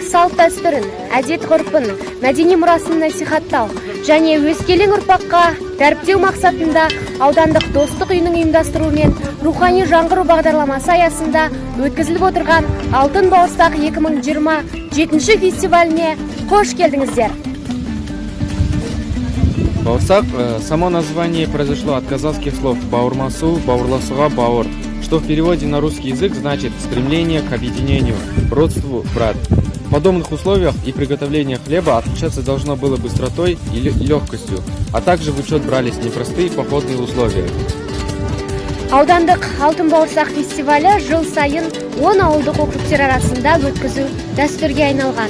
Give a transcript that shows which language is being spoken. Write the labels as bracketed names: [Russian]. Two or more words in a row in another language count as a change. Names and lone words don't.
[Kazakh] салт дәстүрін, әдет ғұрпын, мәдени мұрасын насихаттау және өскелең ұрпаққа дәріптеу мақсатында аудандық достық үйінің ұйымдастыруымен рухани жаңғыру бағдарламасы аясында өткізіліп отырған Алтын бауырсақ 2027 фестиваліне қош келдіңіздер. [Russian] Бауырсак, само название произошло от казахских слов [Kazakh] бауырмасу, бауырласуға бауыр, [Russian] что в переводе на русский язык значит стремление к объединению, родству, брат. В подобных условиях и приготовление хлеба отличаться должно было быстротой и легкостью, а также в учет брались непростые походные условия. [Kazakh] Аудандық Алтын бауырсақ фестивалі жыл сайын 10 ауылдық округтер арасында өткізу дәстүрге айналған.